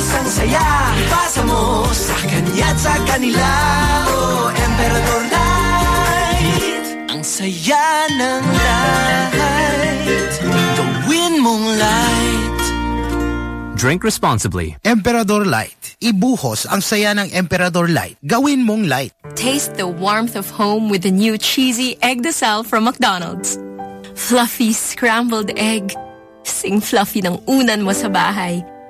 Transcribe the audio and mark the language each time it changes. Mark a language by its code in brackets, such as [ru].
[tl] Saya, pasa mo sa kanya at sa kanila. Oh, Emperador Light, ang saya ng light. Gawin mong light. [en] Drink responsibly. Emperador Light. [tl] Ibuhos ang saya ng Emperador Light. Gawin mong light. [en] Taste the warmth of home with the new cheesy egg de sal from McDonald's. Fluffy scrambled egg. [tl] Sing fluffy ng unan mo sa bahay.